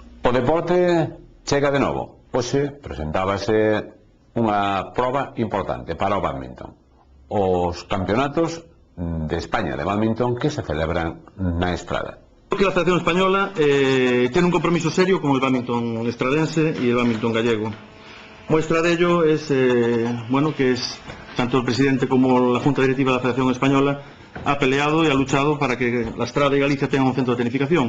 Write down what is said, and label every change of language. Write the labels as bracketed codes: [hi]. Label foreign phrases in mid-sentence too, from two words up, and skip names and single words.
[gl] O deporte chega de novo. Hoxe presentábase unha proba importante para o bádminton. Os campeonatos de España de bádminton que se celebran na Estrada. [es] Creo que la Federación Española tiene un compromiso serio con el bádminton estradense y el bádminton gallego. Muestra de ello es que es tanto el presidente como la Junta Directiva de la Federación Española ha peleado y ha luchado para que la Estrada y Galicia tengan un centro de tecnificación.